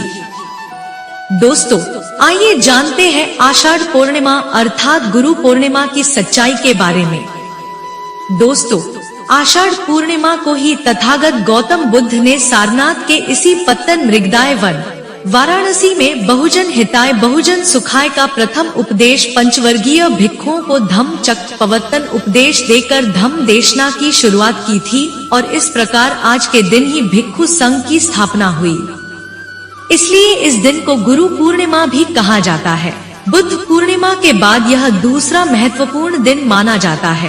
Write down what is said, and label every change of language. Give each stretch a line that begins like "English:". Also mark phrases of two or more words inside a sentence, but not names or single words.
Hindi: दोस्तों, आइए जानते हैं आषाढ़ पूर्णिमा अर्थात गुरु पूर्णिमा की सच्चाई के बारे में। दोस्तों, आषाढ़ पूर्णिमा को ही तथागत गौतम बुद्ध ने सारनाथ के इसी पत्तन मृगदाय वन वाराणसी में
Pali: बहुजन हिताय बहुजन सुखाय
Hindi: का प्रथम उपदेश पंचवर्गीय भिक्षुओं को धम्मचक्र प्रवर्तन उपदेश देकर धम्म देशना की शुरुआत की थी और इस प्रकार आज के दिन ही भिक्षु संघ की स्थापना हुई। इसलिए इस दिन को गुरु पूर्णिमा भी कहा जाता है। बुद्ध पूर्णिमा के बाद यह दूसरा महत्वपूर्ण दिन माना जाता है।